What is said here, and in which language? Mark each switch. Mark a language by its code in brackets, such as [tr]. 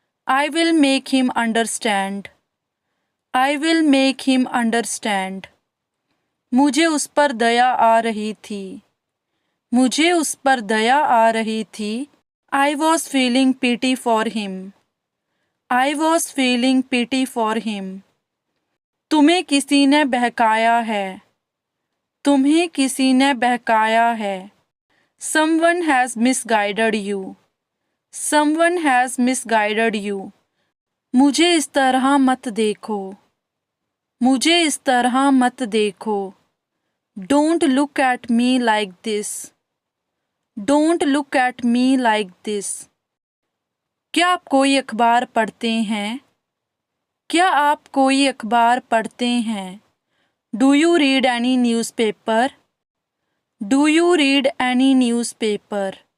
[en] I will make him understand. I will make him understand. [hi] मुझे उस पर दया आ रही थी। मुझे उस पर दया आ रही थी। [en] I was feeling pity for him. I was feeling pity for him. [hi] तुम्हें किसी ने बहकाया है। तुम्हें किसी ने बहकाया है। [en] Someone has misguided you. Someone has misguided you. [hi] मुझे इस तरह मत देखो। मुझे इस तरह मत देखो। [en] Don't look at me like this. Don't look at me like this. [hi] क्या आप कोई अखबार पढ़ते हैं? क्या आप कोई अखबार पढ़ते हैं? [en] Do you read any newspaper? Do you read any newspaper?